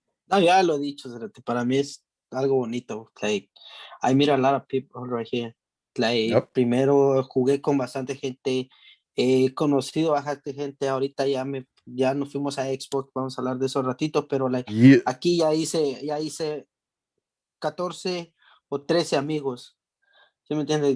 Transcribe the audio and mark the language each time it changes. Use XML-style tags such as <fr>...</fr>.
<es>No, ya lo he dicho, para mí es algo bonito.</es> <en>Like, I meet a lot of people right here.</en> <es>Like, primero jugué con bastante gente, he conocido a bastante gente, ahorita ya nos fuimos a Xbox, vamos a hablar de esos ratitos, pero aquí ya hice 14 o 13 amigos. ¿Sí me entiendes?</es>